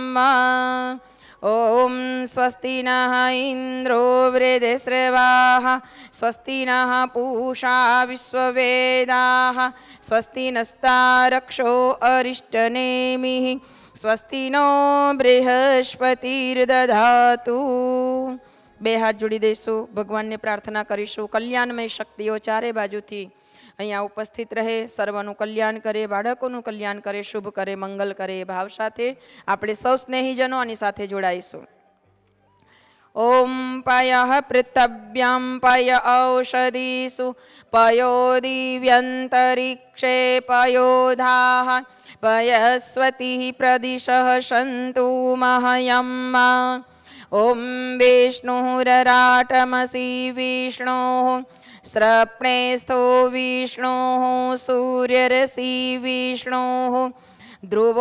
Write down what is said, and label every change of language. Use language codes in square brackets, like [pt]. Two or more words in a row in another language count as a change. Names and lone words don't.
[sa] ओम स्वस्ति नः इंद्रो वृद्धश्रवाः स्वस्ति नः पूषा विश्ववेदाः स्वस्ति नस्तारक्षो अरिष्टनेमिः स्वस्ति नो बृहस्पतिर्दधातु [gu] બે હાથ જોડી દઈશું ભગવાનને પ્રાર્થના કરીશું કલ્યાણમય શક્તિઓ ચારે બાજુથી અહીંયા ઉપસ્થિત રહે સર્વનું કલ્યાણ કરે બાળકોનું કલ્યાણ કરે શુભ કરે મંગલ કરે ભાવ સાથે આપણે સૌ સ્નેહીજનો આની સાથે જોડાઈશું [sa] ओम पयः पृथव्यां पय औषधीषु पयो दिव्यन्तरिक्षे पयोधाः पयस्वतिः प्रदिशः सन्तु मह्यम् ओम विष्णुरराटमसि विष्णोः स्रप्णेस्थो विष्णोः सूर्यरसि विष्णोः ध्रुवो